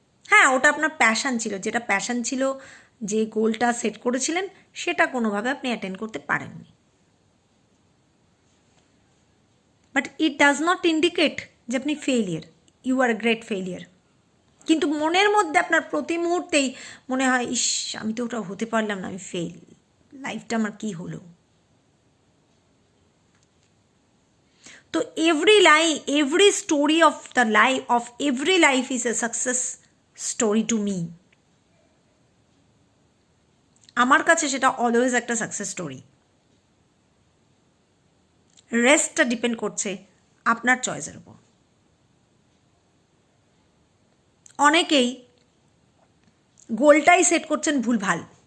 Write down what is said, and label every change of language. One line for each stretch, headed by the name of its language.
Bangla: হ্যাঁ ওটা আপনার প্যাশন ছিল, যেটা প্যাশন ছিল, যে গোলটা সেট করেছিলেন সেটা কোনোভাবে আপনি অ্যাটেন্ড করতে পারেননি,
English: but it does not indicate
Bangla: যে আপনি failure,
English: You are a great failure.
Bangla: কিন্তু মনের মধ্যে আপনার প্রতি মুহূর্তেই মনে হয় ইস আমি তো ওটা হতে পারলাম না, আমি ফেল, লাইফটা আমার কী হলো।
English: তো every story of the life of every life is a success story to me.
Bangla: আমার কাছে সেটা অলওয়েজ একটা সাকসেস স্টোরি। রেস্টটা ডিপেন্ড করছে আপনার চয়েসের উপর। অনেকেই গোলটাই সেট করছেন ভুলভাল।